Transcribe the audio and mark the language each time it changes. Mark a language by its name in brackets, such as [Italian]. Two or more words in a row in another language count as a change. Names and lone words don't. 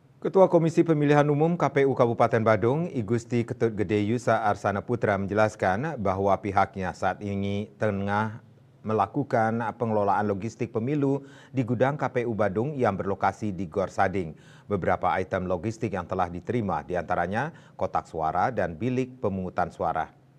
[Indonesian] Ketua Komisi Pemilihan Umum KPU Kabupaten Badung, I Gusti Ketut Gede Yusa Arsana Putra menjelaskan bahwa pihaknya saat ini tengah melakukan pengelolaan logistik pemilu di gudang KPU Badung yang berlokasi di Gor Sading. Beberapa item logistik yang telah diterima diantaranya kotak suara dan bilik pemungutan suara.